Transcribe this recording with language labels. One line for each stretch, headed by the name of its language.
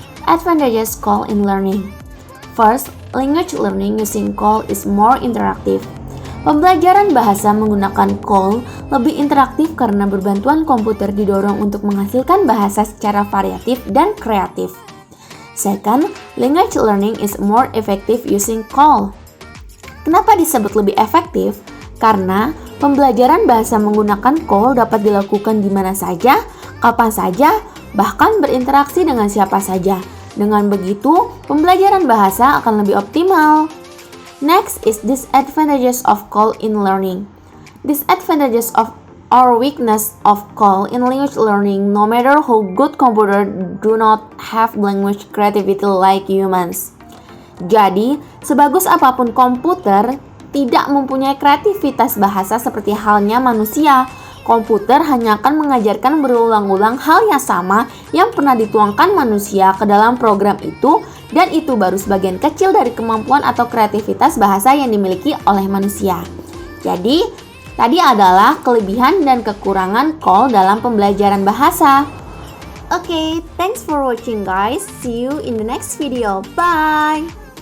English: Advantages call in learning. First, language learning using call is more interactive.
Indonesian: Pembelajaran bahasa menggunakan call lebih interaktif karena berbantuan komputer didorong untuk menghasilkan bahasa secara variatif dan kreatif.
English: Second, language learning is more effective using call.
Indonesian: Kenapa disebut lebih efektif? Karena pembelajaran bahasa menggunakan call dapat dilakukan di mana saja, kapan saja, bahkan berinteraksi dengan siapa saja. Dengan begitu, pembelajaran bahasa akan lebih optimal.
English: Next is disadvantages of call in learning. Disadvantages of or weakness of call in language learning. No matter how good computer do not have language creativity like humans.
Indonesian: Jadi, sebagus apapun komputer tidak mempunyai kreativitas bahasa seperti halnya manusia. Komputer hanya akan mengajarkan berulang-ulang hal yang sama yang pernah dituangkan manusia ke dalam program itu, dan itu baru sebagian kecil dari kemampuan atau kreativitas bahasa yang dimiliki oleh manusia. Jadi, tadi adalah kelebihan dan kekurangan call dalam pembelajaran bahasa.
English: Okay, thanks for watching guys. See you in the next video. Bye!